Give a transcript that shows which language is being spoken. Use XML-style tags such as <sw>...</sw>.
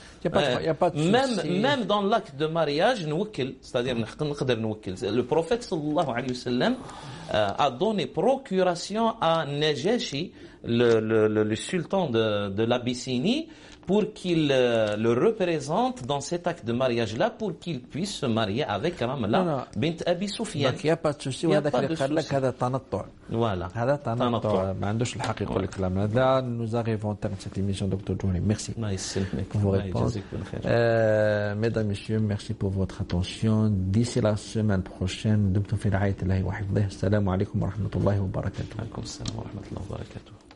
<fr>Même dans l'acte de mariage, c'est-à-dire le prophète sallallahu alayhi wa sallam a donné procuration à Najashi, le sultan de l'Abyssinie, pour qu'il le représente dans cet acte de mariage-là, pour qu'il puisse se marier avec Ramla bint Abi Soufiane. Donc il n'y a pas de souci.</fr> <ar>وهذاك اللي قال لك هذا تنطع.</ar> <fr>Voilà.</fr> <ar>هذا تنطع. ما عندوش الحق يقول الكلام هذا.</ar> <fr>Nous arrivons au terme de cette émission, Dr. Djouni. Merci pour vos réponses. Mesdames, Messieurs, merci pour votre attention. D'ici la semaine prochaine,</fr> <ar>دمتم في رعاية الله وحفظه. السلام عليكم ورحمة الله وبركاته. عليكم السلام ورحمة الله وبركاته.</ar>